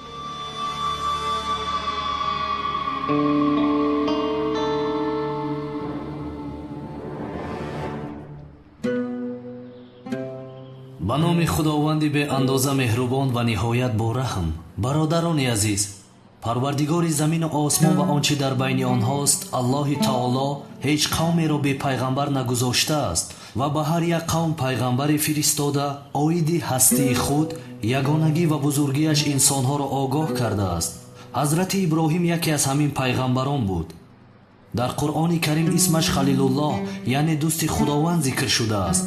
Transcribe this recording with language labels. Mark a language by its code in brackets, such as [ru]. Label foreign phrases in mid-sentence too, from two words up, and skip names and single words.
[fa] به نام خداوندی به اندازه مهربان و نهایت با رحم. برادران عزیز، [tg] парвардигори замину осмон ва он чи дар байни онҳост аллоҳи таоло ҳеҷ қавмеро бепайғамбар нагузоштааст ва ба ҳар як қавм пайғамбаре фиристода оиди ҳастии худ ягонагӣ ва бузургиаш инсонҳоро огоҳ кардааст. ҳазрати иброҳим яке аз ҳамин пайғамбарон буд. дар қуръони карим исмаш халилуллоҳ яъне дӯсти худованд зикр шудааст.